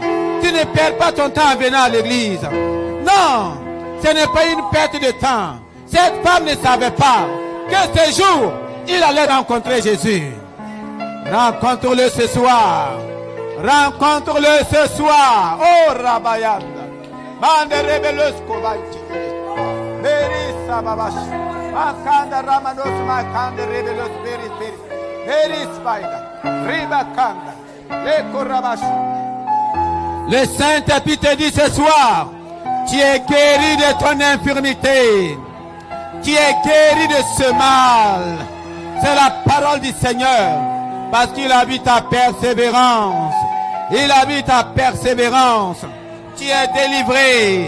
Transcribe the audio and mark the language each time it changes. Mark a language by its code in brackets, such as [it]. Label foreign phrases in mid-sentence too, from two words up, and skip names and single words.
[fr] Tu ne perds pas ton temps en venant à l'église. Non. Ce n'est pas une perte de temps. Cette femme ne savait pas que ce jour, il allait rencontrer Jésus. Rencontre-le ce soir. Rencontre-le ce soir. Oh Rabayanda. Mande rebelleuse kobaiti. Berisa babash. Makanda ramanos makanda rebelleuse beris. Beris baida. Ribakanda. Lekorabash. Le Saint-Esprit te dit ce soir, tu es guéri de ton infirmité. Tu es guéri de ce mal. C'est la parole du Seigneur. Parce qu'il a vu ta persévérance. Il a vu ta persévérance. Tu es délivré.